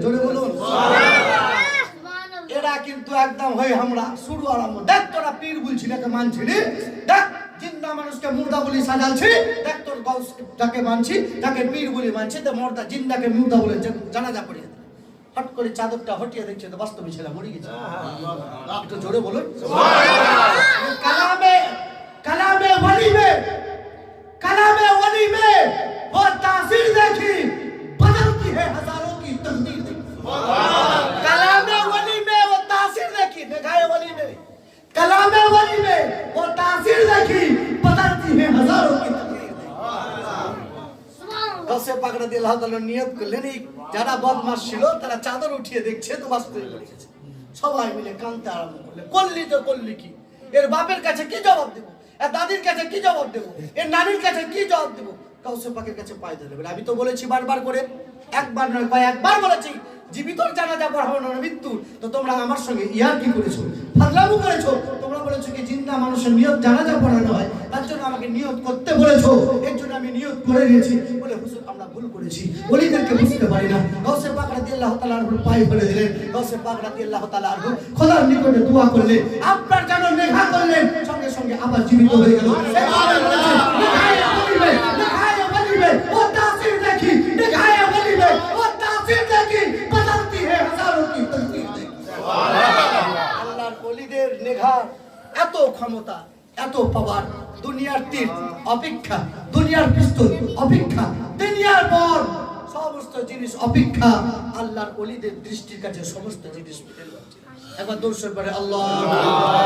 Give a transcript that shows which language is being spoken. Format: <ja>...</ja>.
<bn>জোরে বলুন সুবহানাল্লাহ। এরা কিন্তু একদম হই আমরা শুরু আরম্ভ। দেখ তোরা পীর বলছিস নাকি মানছিলি, দেখ জিন্দা মানুষকে মুর্দা বলি সাজালছি, দেখ তোর গাউস যাকে মানছি তাকে পীর বলি মানছি, তো মুর্দা জিন্দাকে মুর্দা বলে জানাজা পড়িয়ে দিলে। হট করে চাদরটা হটিয়ে দেখছে তো বাস্তবে ছেলে মরে গেছে। একটু জোরে বলুন সুবহানাল্লাহ।</bn> <hi>কালামে কালামে ওলি में कलामे वली में वो तासीर देखी बदलती है हजारों की तकदीर देखी। कलामे वली में वो तासीर देखी, निगाहे वली में कलामे वली में वो तासीर देखी बदलती है हजारों की तकदीर देखी।</hi> <bn>গাউসে পাক রাদিয়াল্লাহু তাআলা নিয়ত করলেন এই যারা বদমাশ ছিল তারা চাদর উঠিয়ে দেখছে তো বাস্তবে পড়ে গেছে। সবাই মিলে কাঁদতে আরম্ভ করলে, করলি তো করলি কি, এর বাপের কাছে কি জবাব দেব, এর দাদির কাছে কি জবাব দেব, এর নানির কাছে কি জবাব দেব? গাউসে পাকের কাছে পায়ে ধরে বলে আমি তো বলেছি বারবার করে, একবার নয় কয়েকবার বলেছি জীবিতর জানাজা পড়াবো না মৃত্যুর। তো তোমরা আমার সঙ্গে ইয়ার কি করেছো, ফাজলামো করেছো। তোমরা বলেছো কি জিন্দা মানুষের নিয়ত জানাজা পড়ানো হয়, তার জন্য আমাকে নিয়ত করতে বলেছো, এর জন্য আমি নিয়ত করে নিয়েছি। বলে হুজুর আমরা ভুল করেছি, ওলিদেরকে বুঝতে পারি না। গাউসে পাক রাদিয়াল্লাহু তাআলা আনহু পায়ে ফেলে দিলেন। গাউসে পাক রাদিয়াল্লাহু তাআলা আনহু খোদার নিকটে দোয়া করলেন, আপনার যেন নেঘা করলেন, সঙ্গে সঙ্গে আবার জীবিত হয়ে গেল।</bn> <hi>वो तासीर देखी, निगाहे वली में वो तासीर देखी बदलती है हजारों की तकदीर देखी।</hi> <bn>আল্লাহর ওলিদের নেঘা এত ক্ষমতা, এত পাওয়ার, দুনিয়ার তীর অপেক্ষা, দুনিয়ার পিস্তল অপেক্ষা, দুনিয়ার বল সমস্ত জিনিস অপেক্ষা আল্লাহর ওলিদের দৃষ্টির কাছে সমস্ত জিনিস মিলে যাচ্ছে। একবার দর্শন করে আল্লাহ।</bn>